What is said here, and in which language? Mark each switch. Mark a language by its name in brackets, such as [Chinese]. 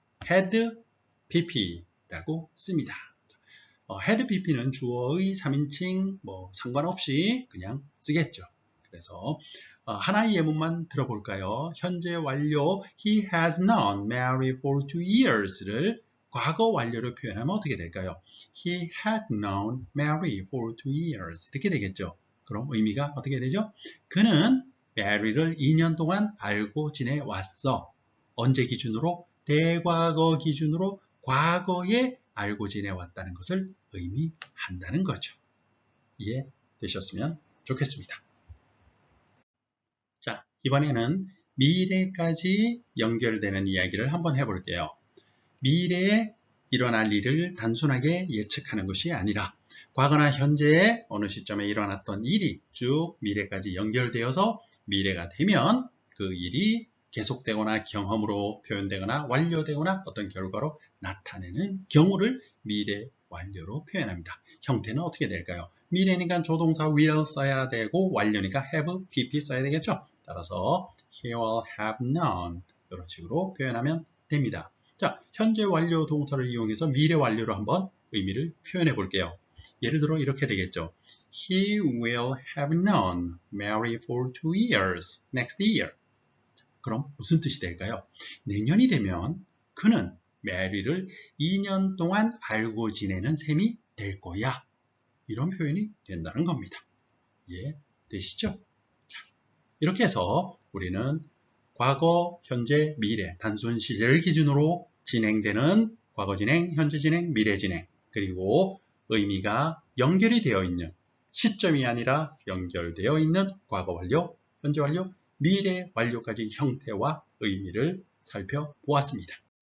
[Korean] had pp라고 씁니다. had pp는 주어의 3인칭 상관없이 그냥 쓰겠죠. 그래서 하나의 예문만 들어볼까요? 현재 완료 [English] he has known Mary for 2 years [Korean] 를 과거 완료로 표현하면 어떻게 될까요? [English] He had known Mary for 2 years [Korean] 이렇게 되겠죠. 그럼 의미가 어떻게 되죠? 그는 메리를 2년 동안 알고 지내왔어. 언제 기준으로? 대과거 기준으로 과거에 알고 지내왔다는 것을 의미한다는 거죠. 이해되셨으면 좋겠습니다. 자, 이번에는 미래까지 연결되는 이야기를 한번 해볼게요. 미래에 일어날 일을 단순하게 예측하는 것이 아니라 과거나 현재에 어느 시점에 일어났던 일이 쭉 미래까지 연결되어서 미래가 되면 그 일이 계속되거나 경험으로 표현되거나 완료되거나 어떤 결과로 나타내는 경우를 미래 완료로 표현합니다. 형태는 어떻게 될까요? 미래니까 조동사 will 써야 되고 완료니까 have, pp 써야 되겠죠? 따라서 [English] he will have known [Korean] 이런 식으로 표현하면 됩니다. 자, 현재 완료 동사를 이용해서 미래 완료로 한번 의미를 표현해 볼게요. 예를 들어 이렇게 되겠죠. [English] He will have known Mary for 2 years next year. [Korean] 그럼 무슨 뜻이 될까요? 내년이 되면 그는 메리를 2년 동안 알고 지내는 셈이 될 거야. 이런 표현이 된다는 겁니다. 이해되시죠? 자, 이렇게 해서 우리는 과거, 현재, 미래, 단순 시제를 기준으로 진행되는 과거 진행, 현재 진행, 미래 진행, 그리고 의미가 연결이 되어 있는 시점이 아니라 연결되어 있는 과거 완료, 현재 완료, 미래 완료까지 형태와 의미를 살펴보았습니다.